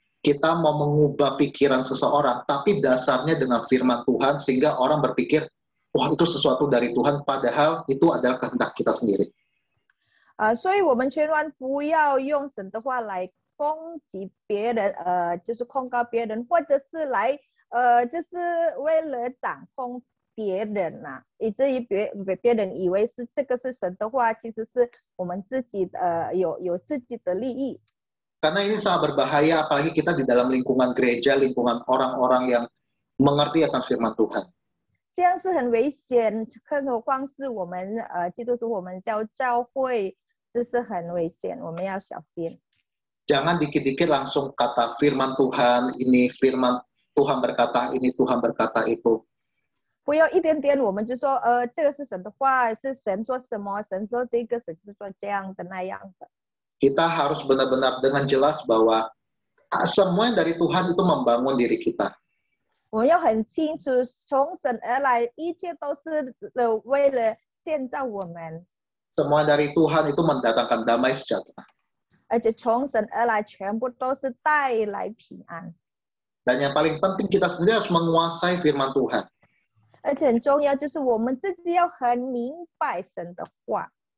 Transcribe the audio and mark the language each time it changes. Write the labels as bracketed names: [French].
[Indonesian] Kita mau mengubah pikiran seseorang, tapi dasarnya dengan firman Tuhan sehingga orang berpikir, wah itu sesuatu dari Tuhan, padahal itu adalah kehendak kita sendiri. [Chinese] 所以我们千万不要用神的话来攻击别人，就是控告别人，或者是来就是为了掌控别人呐，以至于别人以为是这个是神的话，其实是我们自己有自己的利益。 [Indonesian] Karena ini sangat berbahaya, apalagi kita di dalam lingkungan gereja, lingkungan orang-orang yang mengerti akan firman Tuhan. [Chinese] 这样是很危险，更何况是我们基督徒，我们教会，这是很危险，我们要小心。 [Indonesian] Jangan dikit-dikit langsung kata firman Tuhan, ini firman Tuhan berkata ini, Tuhan berkata itu. [Chinese] 不要一点点我们就说这个是神的话，是神说什么，神说这个，神是说这样的那样的。 [Indonesian] Kita harus benar-benar dengan jelas bahwa semua yang dari Tuhan itu membangun diri kita. [Chinese] 我们要很清楚，从神而来，一切都是为了建造我们。 [Indonesian] Semua dari Tuhan itu mendatangkan damai sejahtera. [Chinese] 而且从神而来，全部都是带来平安。 [Indonesian] Dan yang paling penting kita sendiri harus menguasai firman Tuhan. [Chinese] 而且很重要就是我们自己要很明白神的话。